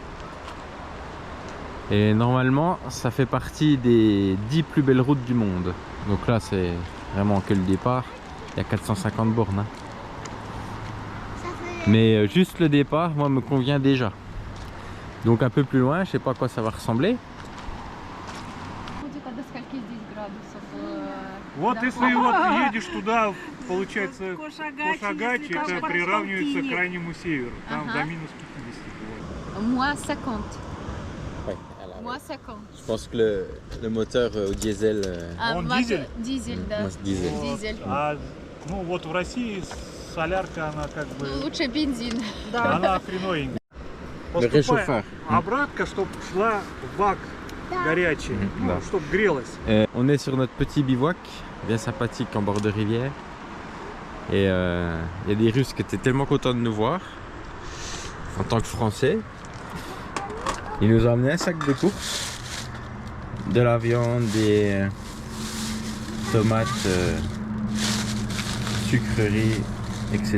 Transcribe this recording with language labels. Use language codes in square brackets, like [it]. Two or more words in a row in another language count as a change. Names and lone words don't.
[fr] Et normalement, ça fait partie des 10 plus belles routes du monde. Donc là, c'est vraiment que le départ. Il y a 450 bornes. Hein. Mais juste le départ, moi, me convient déjà. Donc un peu plus loin, je sais pas à quoi ça va ressembler. [ru] Будет, а до скольки здесь градусов? Вот Да. если вот едешь туда, получается, Кошагач, Кошагач, если там это под приравнивается к Полтинник. крайнему северу. Там Ага. до минус 50 бывает. [fr] Moins 50. Ouais, Moins 50. je pense que le moteur au diesel. [ru] Он дизель? Дизель, да. [fr] Moi, c'est diesel. [ru] Вот. Дизель. А ну вот в России солярка, она как бы, Ну, лучше бензин. она хреновенькая. [fr] Le [ru] Поступая [fr] réchauffeur. [ru] обратка, чтобы шла в бак горячий, ну, да. чтобы грелась. [fr] On est sur notre petit bivouac, bien sympathique en bord de rivière. Et il y a des Russes qui étaient tellement contents de nous voir, en tant que Français. Ils nous ont amené un sac de courses, de la viande, des tomates, sucreries, etc.